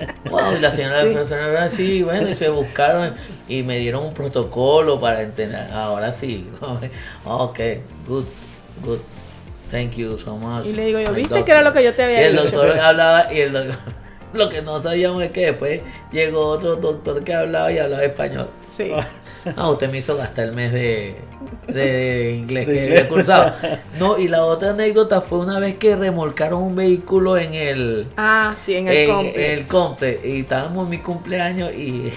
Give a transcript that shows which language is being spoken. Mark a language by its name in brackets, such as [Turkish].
[Spanish] Wow, y la señora así, bueno, y se buscaron y me dieron un protocolo para entender. Ahora sí. [English] Ok, good, thank you so much. [Spanish] Y le digo yo, ¿viste que era lo que yo te había dicho? Y el doctor hablaba, y el doctor, lo que no sabíamos es que después llegó otro doctor que hablaba español. Sí. Usted me hizo gastar el mes de inglés que había cursado. No, y la otra anécdota fue una vez que remolcaron un vehículo en el el complex, y estábamos en mi cumpleaños y